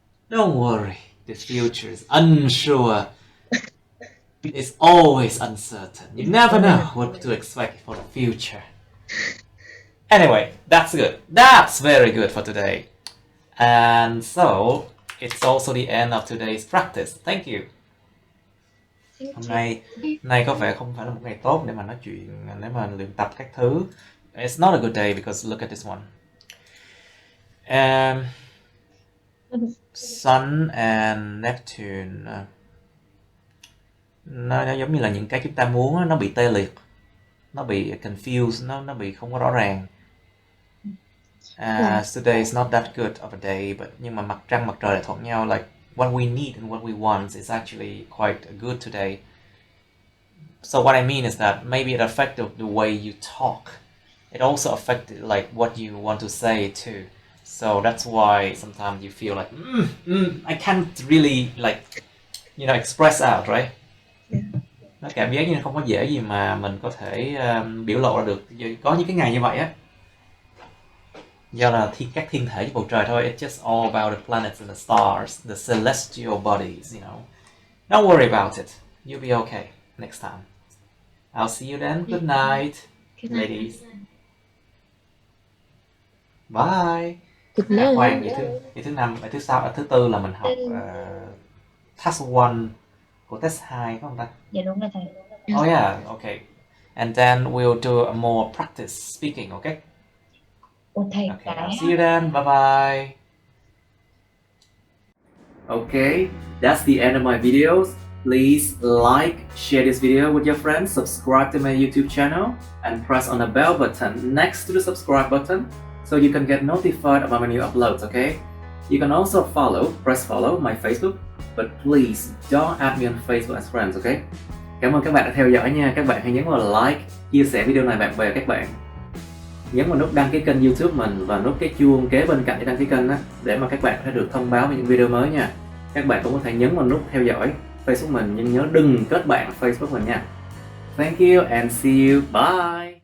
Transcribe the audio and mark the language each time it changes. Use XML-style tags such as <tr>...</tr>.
<en>Don't worry. The future is unsure. It's always uncertain. You never know what to expect for the future. Anyway, that's good. That's very good for today. And so, it's also the end of today's practice. Thank you.</en> <vi>Hôm nay có vẻ không phải là một ngày tốt để mà nói chuyện, để mà luyện tập các thứ.</vi> <en>It's not a good day because look at this one.</en> <vi>Sun and Neptune, nó giống như là những cái chúng ta muốn nó bị tê liệt, nó bị confused, nó bị không có rõ ràng.</vi> <en>Today is not that good of a day, but</en> <vi>nhưng mà mặt trăng mặt trời lại thuận nhau.</vi> <en>Like what we need and what we want is actually quite good today. So what I mean is that maybe it affected the way you talk. It also affected like what you want to say too. So that's why sometimes you feel like I can't really like express out, right?</en> <vi>Nó cảm giác như không có dễ gì mà mình có thể biểu lộ ra được. Có những cái ngày như vậy á, do là các thiên thể trên bầu trời thôi.</vi> <en>It's just all about the planets and the stars, the celestial bodies, Don't worry about it. You'll be okay next time. I'll see you then. Good night, ladies. Bye. Good night.</en> <vi>Khoan, vậy thứ tư là mình học task 1 của test 2 phải không ta? Dạ đúng rồi thầy.</vi> <en>Oh yeah, okay. And then we'll do a more practice speaking, okay? Okay, I'll see you then. Bye bye. Okay, that's the end of my videos. Please like, share this video with your friends, subscribe to my YouTube channel, and press on the bell button next to the subscribe button so you can get notified about my new uploads, okay? You can also press follow my Facebook, but please don't add me on Facebook as friends, okay?</en> <vi>Cảm ơn các bạn đã theo dõi nha. Các bạn hãy nhấn vào like, chia sẻ video này bạn bè các bạn. Nhấn vào nút đăng ký kênh YouTube mình và nút cái chuông kế bên cạnh để đăng ký kênh đó, để mà các bạn có thể được thông báo về những video mới nha. Các bạn cũng có thể nhấn vào nút theo dõi Facebook mình, nhưng nhớ đừng kết bạn Facebook mình nha.</vi> <en>Thank you and see you. Bye.</en>